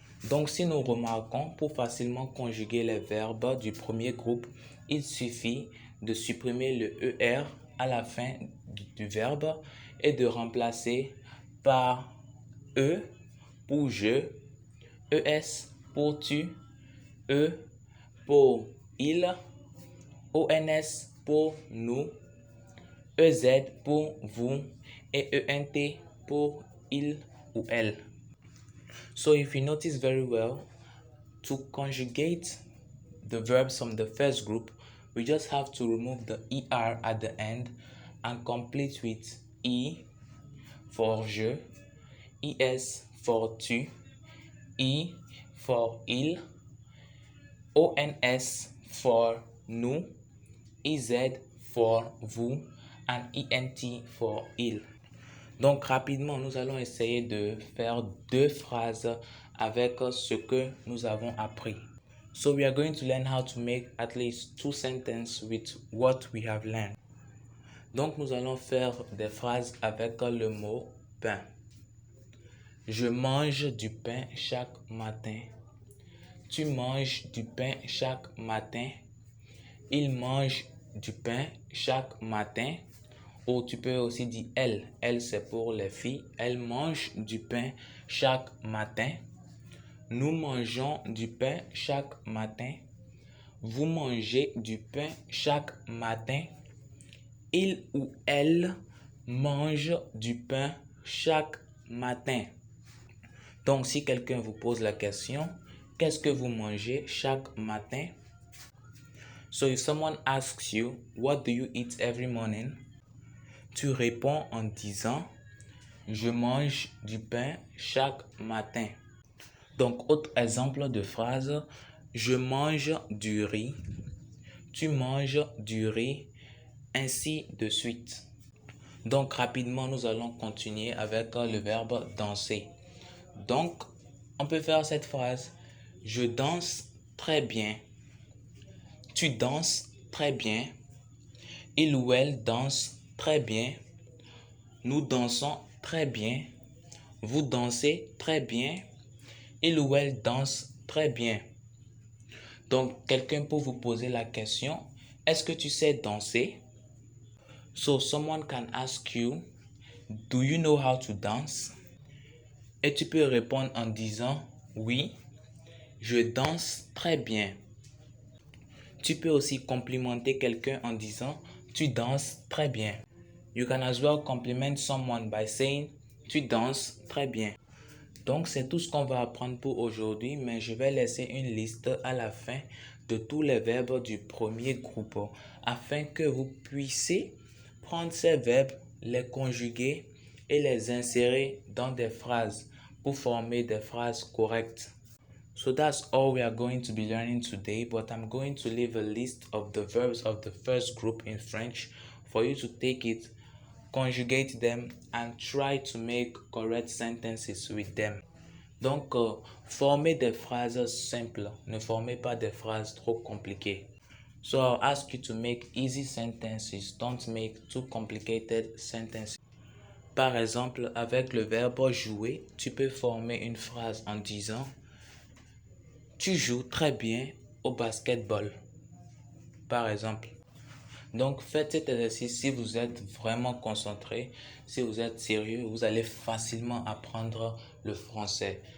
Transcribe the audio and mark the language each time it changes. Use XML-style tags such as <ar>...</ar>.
<fr>Donc, si nous remarquons, pour facilement conjuguer les verbes du premier groupe, il suffit de supprimer le ER à la fin du verbe et de remplacer par E pour je, ES pour tu, E pour il, ONS pour nous, EZ pour vous et ENT pour il ou elle.</fr> <en>So if you notice very well, to conjugate the verbs from the first group, we just have to remove the ER at the end and complete with I for je, ES for tu, I for il, ONS for nous, EZ for vous, and ENT for il.</en> <fr>Donc rapidement, nous allons essayer de faire deux phrases avec ce que nous avons appris.</fr> <en>So we are going to learn how to make at least two sentences with what we have learned.</en> <fr>Donc nous allons faire des phrases avec le mot pain. Je mange du pain chaque matin. Tu manges du pain chaque matin. Il mange du pain chaque matin. Ou tu peux aussi dire elle. Elle, c'est pour les filles. Elle mange du pain chaque matin. Nous mangeons du pain chaque matin. Vous mangez du pain chaque matin. Il ou elle mange du pain chaque matin. Donc, si quelqu'un vous pose la question, qu'est-ce que vous mangez chaque matin?</fr> <en>So, if someone asks you, what do you eat every morning?</en> <fr>Tu réponds en disant, je mange du pain chaque matin. Donc, autre exemple de phrase, je mange du riz. Tu manges du riz, ainsi de suite. Donc, rapidement, nous allons continuer avec le verbe danser. Donc, on peut faire cette phrase. Je danse très bien. Tu danses très bien. Il ou elle danse très bien. Nous dansons très bien. Vous dansez très bien. Il ou elle danse très bien. Donc, quelqu'un peut vous poser la question, est-ce que tu sais danser?</fr> <en>So, someone can ask you, do you know how to dance?</en> <fr>Et tu peux répondre en disant, oui, je danse très bien. Tu peux aussi complimenter quelqu'un en disant, tu danses très bien.</fr> <en>You can as well compliment someone by saying,</en> <fr>tu danses très bien. Donc, c'est tout ce qu'on va apprendre pour aujourd'hui, mais je vais laisser une liste à la fin de tous les verbes du premier groupe afin que vous puissiez prendre ces verbes, les conjuguer et les insérer dans des phrases pour former des phrases correctes.</fr> <en>So that's all we are going to be learning today, but I'm going to leave a list of the verbs of the first group in French for you to take it, conjugate them, and try to make correct sentences with them.</en> <fr>Donc, formez des phrases simples, ne formez pas des phrases trop compliquées.</fr> <en>So I'll ask you to make easy sentences, don't make too complicated sentences.</en> <fr>Par exemple, avec le verbe jouer, tu peux former une phrase en disant tu joues très bien au basketball, par exemple. Donc, faites cet exercice si vous êtes vraiment concentré, si vous êtes sérieux, vous allez facilement apprendre le français.</fr>